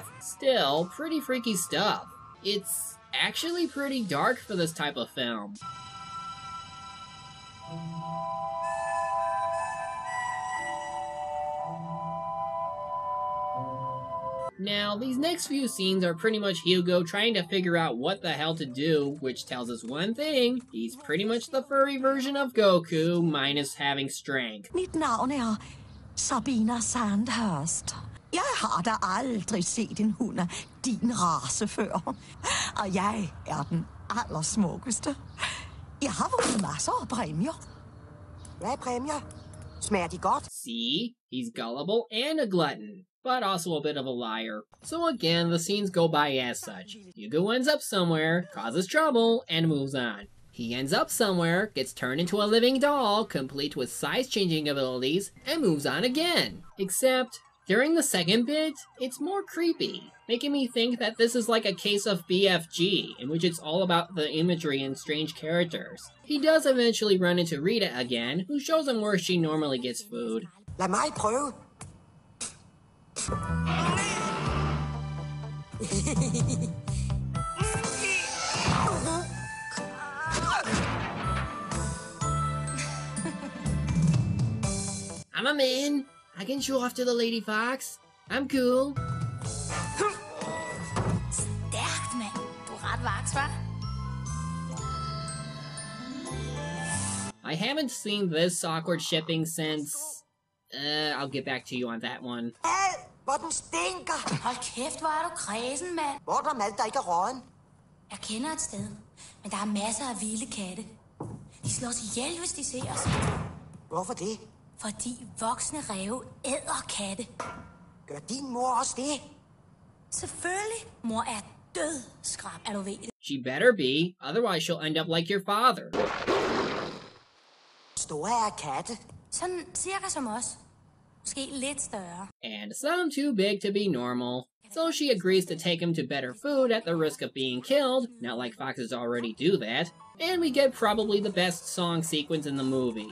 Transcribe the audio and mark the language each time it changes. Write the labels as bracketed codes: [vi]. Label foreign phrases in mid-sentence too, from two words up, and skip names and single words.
[en] Still, pretty freaky stuff. It's actually pretty dark for this type of film. Now, these next few scenes are pretty much Hugo trying to figure out what the hell to do, which tells us one thing: he's pretty much the furry version of Goku, minus having strength. [da] Mit navn Sabina Sandhurst. Jeg har da aldrig set en hund af din race før. Og jeg den allersmukkeste. Jeg har vundet masser af præmier. Hvad er præmier? Smager de godt? [en] See? He's gullible and a glutton, but also a bit of a liar. So again, the scenes go by as such. Hugo ends up somewhere, causes trouble, and moves on. He ends up somewhere, gets turned into a living doll, complete with size-changing abilities, and moves on again. Except, during the second bit, it's more creepy, making me think that this is like a case of BFG, in which it's all about the imagery and strange characters. He does eventually run into Rita again, who shows him where she normally gets food. [da] Lad mig prøve. [en] I'm a man. I can show off to the lady fox. I'm cool. [da] Stærkt, mand. Du er ret vaks, hva'? [en] I haven't seen this awkward shipping since... I'll get back to you on that one. [da] Hvor den stinker. Hold kæft, hvor er du kræsen, mand. Hvor er der mad, der ikke er råden? Jeg kender et sted, men der er masser af vilde katte. De slår sig ihjel, hvis de ser os. Hvorfor det? Fordi voksne ræve æder katte. Gør din mor også det? Selvfølgelig. Mor er død, skrab, er du ved det. [en] She better be, otherwise she'll end up like your father. [da] Store er katte. Sådan cirka som os. Måske lidt større. [en] And some too big to be normal. So she agrees to take him to better food at the risk of being killed, not like foxes already do that. And we get probably the best song sequence in the movie.